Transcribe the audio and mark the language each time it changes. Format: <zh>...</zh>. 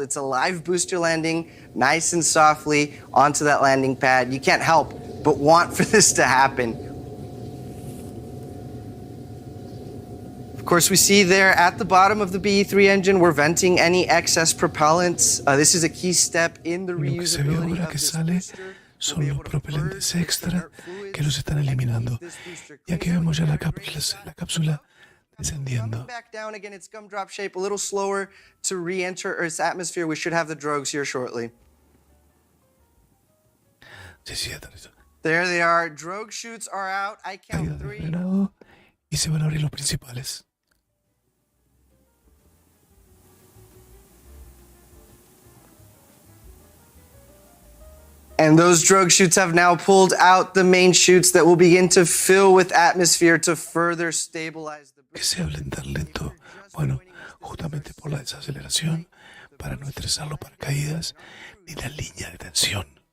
<en>It's a live booster landing, nice and softly onto that landing pad. You can't help but want for this to happen. Of course, we see there at the bottom of the BE-3 engine, we're venting any excess propellants. This is a key step in the reusability of this booster.</en> <es>Son los propelentes extra que los están eliminando. Y aquí vemos ya la cápsula descendiendo.</es> <en>Back down again, its gumdrop shape, a little slower to re-enter Earth's atmosphere. We should have the drogues here shortly. There they are. Drogue chutes are out. I count 3.</en> <es>Y se van a abrir los principales.</es> <en>And those drogue chutes have now pulled out the main chutes that will begin to fill with atmosphere to further stabilize the</en> <es>Que se hablen tan lento. Bueno, justamente por la desaceleración, para no estresar los paracaídas ni la línea de tensión.</es>